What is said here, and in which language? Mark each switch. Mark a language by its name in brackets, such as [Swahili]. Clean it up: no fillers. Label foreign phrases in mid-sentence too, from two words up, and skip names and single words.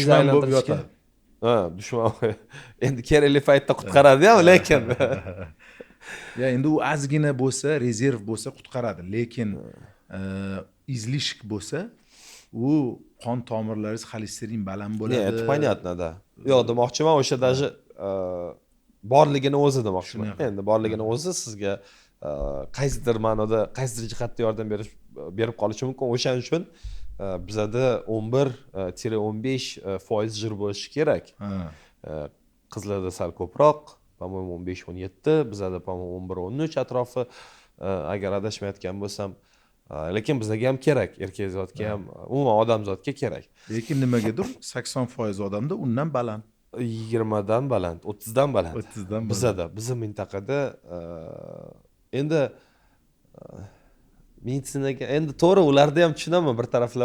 [Uzbek] dushman bo'lib aylantirishga. yotadi. Dushman. Endi kerakli paytda qutqaradi-ku, lekin Ya endi u ozgina bo'lsa, rezerv bo'lsa qutqaradi, lekin izlishk bo'lsa, u qon tomirlaringiz xolesterin baland bo'ladi. [Russian] это понятно, да. [Uzbek] Yo'q, demoqchiman, o'sha даже borligini o'zi demoqchiman. Endi borligini o'zi sizga qaysidir ma'noda, qaysidir jihatda yordam berib qolishi mumkin. O'shaning uchun bizada 11-15% jir bo'lishi kerak. Qizlarda sal ko'proq, по-моему 15-17, bizada по-моему 11-13 atrofi, agar adashmayotgan bo'lsam. Lekin bizga ham kerak, erkak zotga ham, umuman odam zotga kerak. Lekin nimagadir 80% odamda undan baland. 20 dan baland, 30 dan baland. 30 dan baland. Bizada, bizim mintaqada endi meditsinaga endi to'g'ri ularda ham tushunaman bir taraflama.